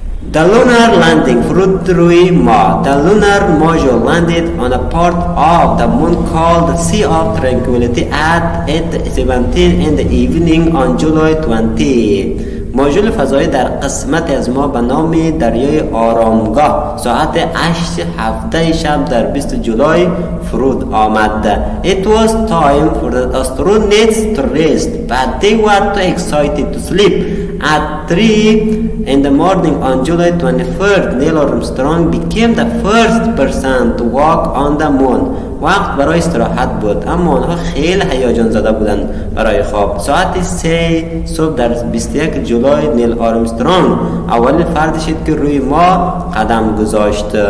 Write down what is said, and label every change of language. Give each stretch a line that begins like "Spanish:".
English: The lunar landing
Persian: فرود روی ماه.
English: The lunar module landed on a part of the moon called the Sea of Tranquility at 8:17 in the evening on July 20.
Persian: ماژول فضایی در قسمت از ماه به نام دریای آرامگاه ساعت 8:17 شب در 20 جولای فرود آمد.
English: It was time for the astronauts to rest, but they were too excited to sleep. At 3 in the morning on July 23rd, Neil Armstrong became the first person to walk on the moon.
Persian: وقت برای استراحت بود، اما آنها خیلی هیجان زده بودند برای خواب. ساعت 3 صبح در 21 جولای نیل آرمسترانگ اولین فرد شد که روی ماه قدم گذاشت.